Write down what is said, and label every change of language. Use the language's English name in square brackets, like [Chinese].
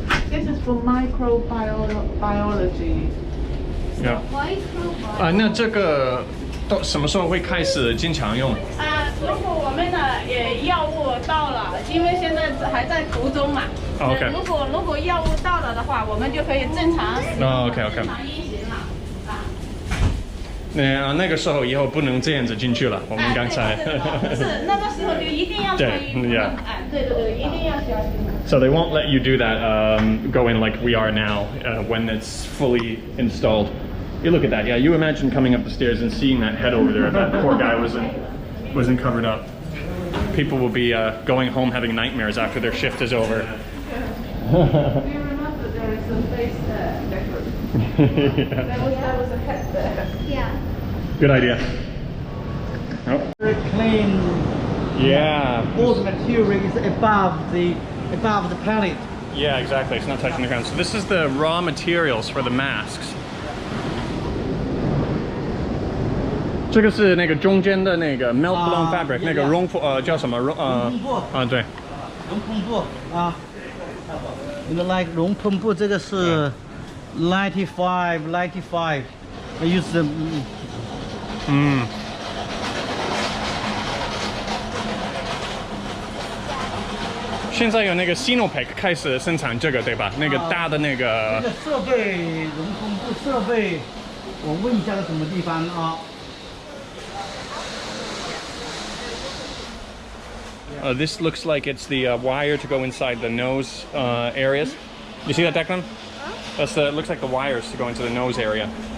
[English] This is for microbiology. Yeah. [Chinese] 那这个到什么时候会开始经常用？如果我们的药物到了，因为现在还在途中嘛。 [English] OK。 [Chinese] 如果药物到了的话，我们就可以正常。 [English] OK。 [Chinese] 正常运行了。那个时候以后不能这样子进去了。我们刚才。是那个时候就一定要穿衣服。对，一定要小心。 [English] So they won't let you do that, go in like we are now when it's fully installed. You look at that, yeah. You imagine coming up the stairs and seeing that head over there. If that poor guy wasn't covered up. People will be going home having nightmares after their shift is over. Do you remember there is a face there? There was a head there. Yeah. Good idea. Oh. Very clean. Yeah. All the material is above the pallet. Yeah, exactly. It's not touching the ground. So this is the raw materials for the masks. [Chinese] 这个是那个中间的那个 [English] melt blown fabric， [Chinese] 那个绒叫什么对，绒篷布啊，那个 like 绒篷布，这个是 95 [English] I use the [Chinese] 现在有那个 Sinopec 开始生产这个对吧？那个大的那个。这个设备绒篷布设备，我问一下在什么地方啊？ [English] This looks like it's the wire to go inside the nose areas. You see that, Declan? That's the. It looks like the wires to go into the nose area.